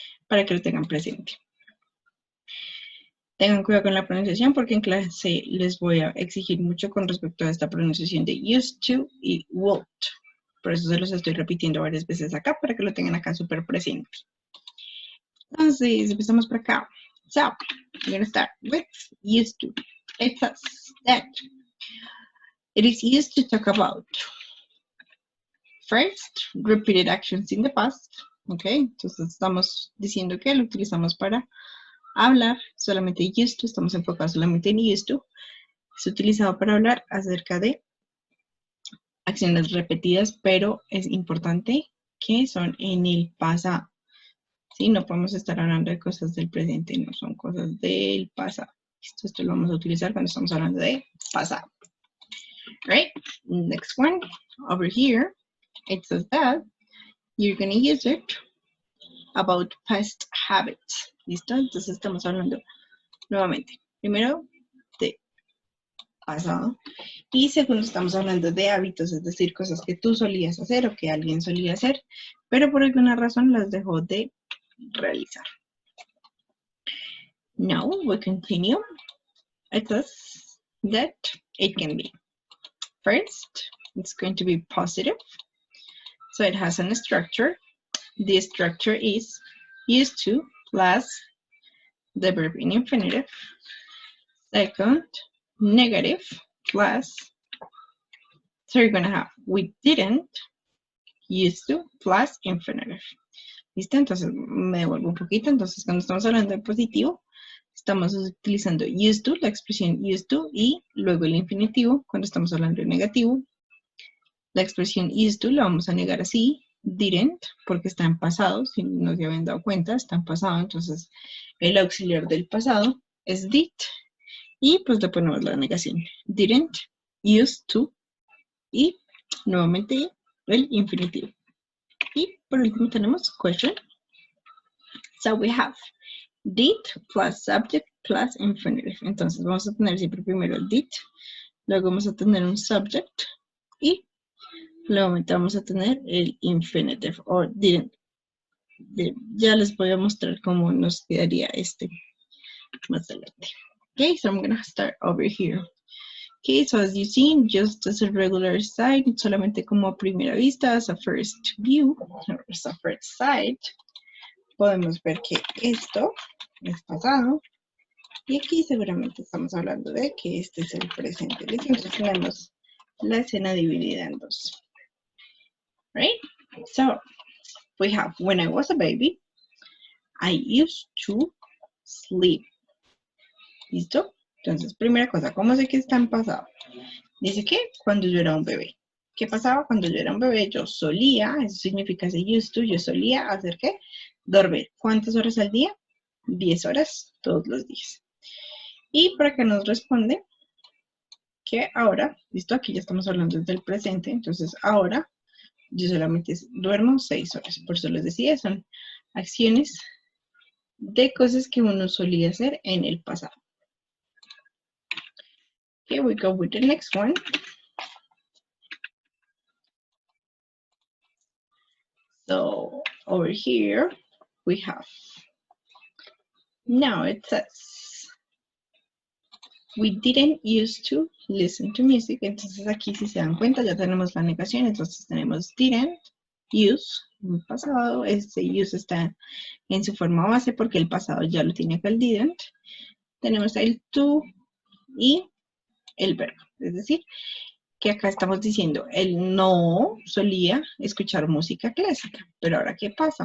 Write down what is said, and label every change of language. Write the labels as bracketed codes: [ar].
[es] Para que lo tengan presente. Tengan cuidado con la pronunciación porque en clase les voy a exigir mucho con respecto a esta pronunciación de used to y would. Por eso se los estoy repitiendo varias veces acá para que lo tengan acá súper presente. Entonces, empezamos por acá. [en] So, we're going to start with used to. It says that it is used to talk about first, repeated actions in the past. [es] Ok, entonces estamos diciendo que lo utilizamos para hablar, solamente used to, estamos enfocados solamente en used to. Es utilizado para hablar acerca de acciones repetidas, pero es importante que son en el pasado. ¿Sí? No podemos estar hablando de cosas del presente, no son cosas del pasado. Esto lo vamos a utilizar cuando estamos hablando de pasado. [en] Right? Next one, over here, it says that you're going to use it about past habits. [es] ¿Listo? Entonces estamos hablando nuevamente, primero de pasado y segundo estamos hablando de hábitos, es decir, cosas que tú solías hacer o que alguien solía hacer, pero por alguna razón las dejó de realizar. [en] Now we continue. It says that it can be. First, it's going to be positive. So it has a structure. The structure is used to plus the verb in infinitive. Second, negative plus. So you're going to have we didn't, used to plus infinitive. [es] ¿Listo? Entonces me devuelvo un poquito. Entonces cuando estamos hablando de positivo, estamos utilizando used to, la expresión used to, y luego el infinitivo. Cuando estamos hablando de negativo, la expresión used to la vamos a negar así, didn't, porque está en pasado, si no se habían dado cuenta, está en pasado. Entonces el auxiliar del pasado es did, y pues le ponemos la negación. Didn't, used to, y nuevamente el infinitivo. Y por último tenemos question. [en] So we have did plus subject plus infinitive. [es] Entonces vamos a tener siempre primero el did, luego vamos a tener un subject y luego vamos a tener el infinitive o didn't. Ya les voy a mostrar cómo nos quedaría este más adelante. [en] Okay, so I'm going to start over here. Okay, so as you see, just as a regular side, [es] solamente como a primera vista, [en] as a first view, or as a first sight, [es] podemos ver que esto es pasado, y aquí seguramente estamos hablando de que este es el presente. ¿Listo? Entonces tenemos la escena dividida en dos. [en] Right? So, we have, when I was a baby, I used to sleep. [es] ¿Listo? Entonces, primera cosa, ¿cómo sé que está en pasado? Dice que cuando yo era un bebé. ¿Qué pasaba cuando yo era un bebé? Yo solía, eso significa ese used to, yo solía hacer ¿qué? Dormir. ¿Cuántas horas al día? 10 horas todos los días. Y para que nos responde que ahora, listo, aquí ya estamos hablando del presente, entonces ahora yo solamente duermo 6 horas. Por eso les decía, son acciones de cosas que uno solía hacer en el pasado. [en] Okay, we go with the next one. So over here we have, now it says, we didn't used to listen to music. [es] Entonces aquí si se dan cuenta ya tenemos la negación. Entonces tenemos didn't use, en pasado. Este use está en su forma base porque el pasado ya lo tiene acá el didn't. Tenemos el to y el verbo. Es decir, que acá estamos diciendo, él no solía escuchar música clásica. Pero ahora, ¿qué pasa?